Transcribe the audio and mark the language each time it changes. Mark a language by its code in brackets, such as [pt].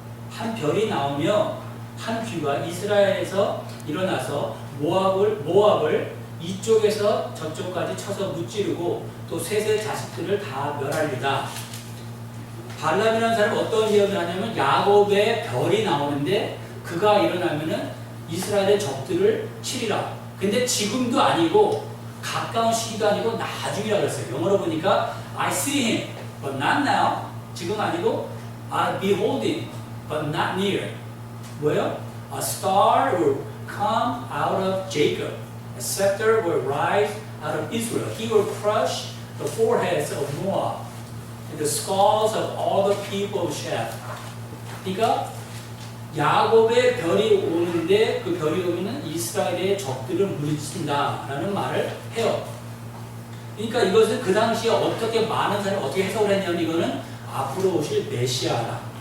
[ko] 한 별이 나오며 한 귀가 이스라엘에서 일어나서 모압을 이쪽에서 저쪽까지 쳐서 무찌르고 또 셋의 자식들을 다 멸하리다. 발람이라는 사람은 어떤 예언을 하냐면 야곱의 별이 나오는데 그가 일어나면은 이스라엘의 적들을 치리라. 근데 지금도 아니고 가까운 시기도 아니고 나중이라 그랬어요. 영어로 보니까 [en] I see him, but not now. [ko] 지금 아니고 [en] I behold him, but not near. [ko] 뭐예요? [en] A star will come out of Jacob. A scepter will rise out of Israel. He will crush the foreheads of Moab and the skulls of all the people of Shem. [ko] 그러니까 야곱의 별이 오는데 그 별이 오면은 이스라엘의 적들을 물리친다라는 말을 해요. 그러니까 이것은 그 당시에 어떻게 많은 사람이 어떻게 해석을 했냐면 이거는 앞으로 오실 메시아라.